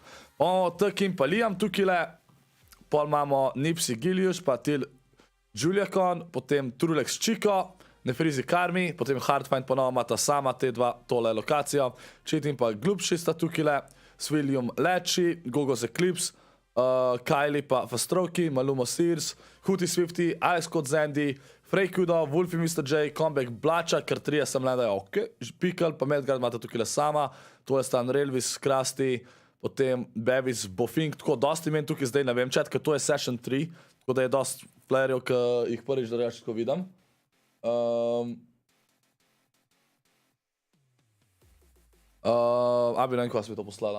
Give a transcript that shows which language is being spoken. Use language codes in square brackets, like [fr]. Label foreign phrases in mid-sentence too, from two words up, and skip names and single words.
[sl] Imamo T-Kim pa Liam tukaj le, pol imamo Nipsey Gilius, pa Til Juliakon, potem Trulex Chico, Nefrizi Karmi, potem Hardfind ponovno imata sama te 2 tole lokacijo, Cheating pa Glubši sta tukaj le, Swillium Leči, Gogo's Eclipse, Kylie pa Fastroki, Malumo Sears, Huti Swifty, Alex Code Zandy, Freykudo, Wolfie Mr. J, Comeback Blača, ker 3 sem gledal, ok, Pikal, pa Medgard imata tukaj le sama, tole sta Unrealvis, Krusty, potem Bevis, Bofink, tako dosti imen tukaj zdaj, ne vem chat, ker to je Session 3, tako da je dosti playerjev, ki jih prvič drugače tako vidim. Bi ne vem, ko vas bi to poslala.